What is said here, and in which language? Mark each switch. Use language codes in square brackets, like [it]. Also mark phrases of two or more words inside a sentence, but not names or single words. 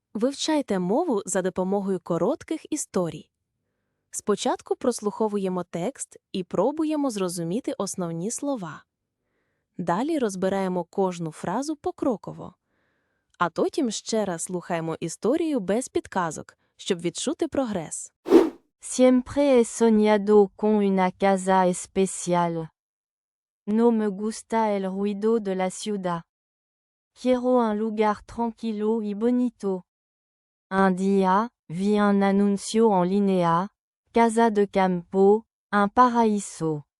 [uk] Вивчайте мову за допомогою коротких історій. Спочатку прослуховуємо текст і пробуємо зрозуміти основні слова. Далі розбираємо кожну фразу покроково. А потім ще раз слухаємо історію без підказок, щоб відчути прогрес. [es] Siempre he soñado con una casa especial. No me gusta el ruido de la ciudad. Quiero un lugar tranquilo y bonito. Un día, vi un anuncio en línea, Casa de Campo, un paraíso.